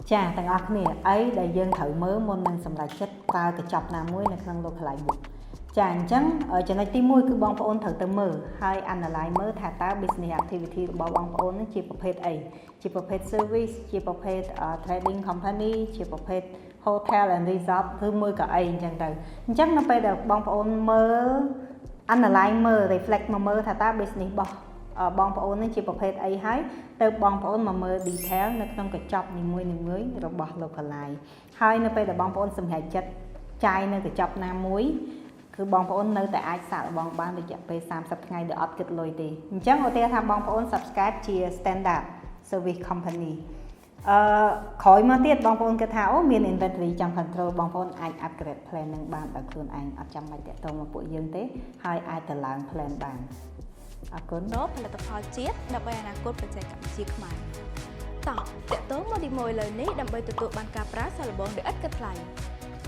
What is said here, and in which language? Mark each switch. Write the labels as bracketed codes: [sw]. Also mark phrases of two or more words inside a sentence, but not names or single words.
[km] ចាទាំងអស់គ្នាអីដែលយើងត្រូវមើលមុននឹងសម្រេចចិត្តប្រើកញ្ចប់ណាមួយនៅក្នុង Localize Book ចាអញ្ចឹងចំណុចទី1គឺបងប្អូនត្រូវទៅមើលហើយ analyze មើលថាតើ [en] business activity [km] របស់បងប្អូននឹងជាប្រភេទអី ជាប្រភេទ service ជាប្រភេទ [en] trading company [km] ជាប្រភេទ [en] hotel and resort [km] ឬមួយក៏អីអញ្ចឹងទៅអញ្ចឹងនៅពេលដែលបងប្អូនមើល analyze មើល reflect មកមើលថាតើ business របស់បងប្អូននឹងជាប្រភេទអីហើយទៅបងប្អូនមកមើល detail នៅក្នុងកញ្ចប់នីមួយៗរបស់ Localize ហើយនៅពេលដែលបងប្អូនសម្រេចចិត្តចាយនៅកញ្ចប់ណាមួយគឺបងប្អូននៅតែអាចសាកល្បងបានរយៈពេល30ថ្ងៃដោយអត់គិតលុយទេអញ្ចឹងឧទាហរណ៍ថាបងប្អូន subscribe ជា [en] standard service company [km] ក្រោយមកទៀតបងប្អូនគិតថាអូមាន inventory ចង់ control បងប្អូនអាច [en] upgrade plan [km] នឹងបានដោយខ្លួនឯងអត់ចាំបាច់តាក់ទងមកពួកយើងទេហើយអាចទៅឡើង plan បានអរគុណ ផលិតផលជាតិដើម្បីអនាគតបច្ចេកវិទ្យាខ្មែរតោះតាក់ទងមកទី1លើនេះដើម្បីទទួលបានការប្រើសាកល្បងដោយឥតគិតថ្លៃ